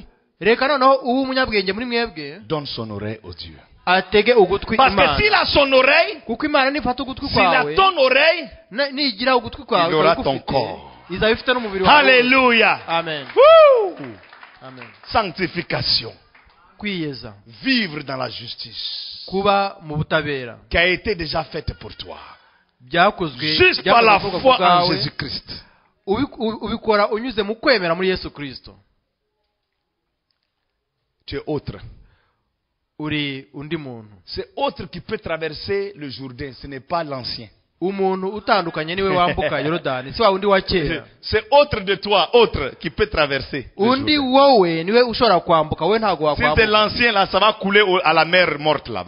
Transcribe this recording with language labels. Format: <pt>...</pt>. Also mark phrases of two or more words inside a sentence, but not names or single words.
<rw>reka noneho uwo umunyabwenge muri mwebwe,</rw> <fr>donne son oreille au Dieu.</fr> <rw>Atege ugutwi Imana.</rw> <fr>Parce que s'il a son oreille,</fr> <rw>kuko Imana nifata ugutwi kwawe,</rw> <fr>s'il a ton oreille,</fr> <rw>nigira ugutwi kwawe,</rw> <fr>il aura ton corps.</fr> <rw>Izaba ifite n'umubiri wawe. Alléluia. Amen. Woo! Amen.</rw> <fr>Sanctification.</fr> <rw>Kwiyeza.</rw> <fr>Vivre dans la justice.</fr> <rw>Kuba mu butabera.</rw> <fr>Qui a été déjà faite pour toi.</fr> <rw>Byakozwe</rw> <fr>juste par la foi en Jésus-Christ.</fr> <rw>Ubikora unyuze mu kwemera muri Yesu Kristo.</rw> <fr>Tu es autre.</fr> <rw>Uri undi muntu.</rw> <fr>C'est autre qui peut traverser le Jourdain, ce n'est pas l'ancien. C'est autre de toi, autre qui peut traverser. Si c'est l'ancien là, ça va couler à la mer morte là-bas.</fr>